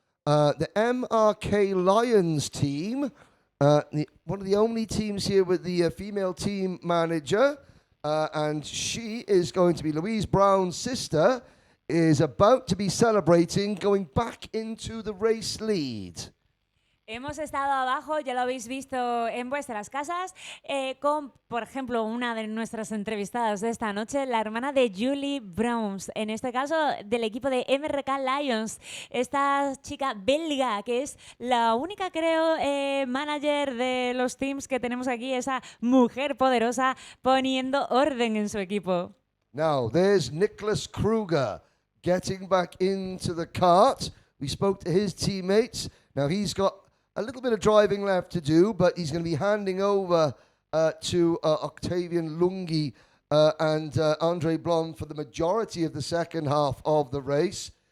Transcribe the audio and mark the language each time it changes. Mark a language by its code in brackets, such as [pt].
[en] The MRK Lions team, one of the only teams here with the female team manager, and she is going to be Louise Brown's sister, is about to be celebrating going back into the race lead. [es] Hemos estado abajo, ya lo habéis visto en vuestras casas, con, por ejemplo, una de nuestras entrevistadas de esta noche, la hermana de Julie Browns, en este caso del equipo de MRK Lions, esta chica belga que es la única, creo, manager de los teams que tenemos aquí, esa mujer poderosa poniendo orden en su equipo. [en] Now, there's Nicholas Kruger getting back into the kart. We spoke to his teammates. Now, he's got a little bit of driving left to do, but he's going to be handing over to Octavian Lungi and Andre Blom for the majority of the second half of the race.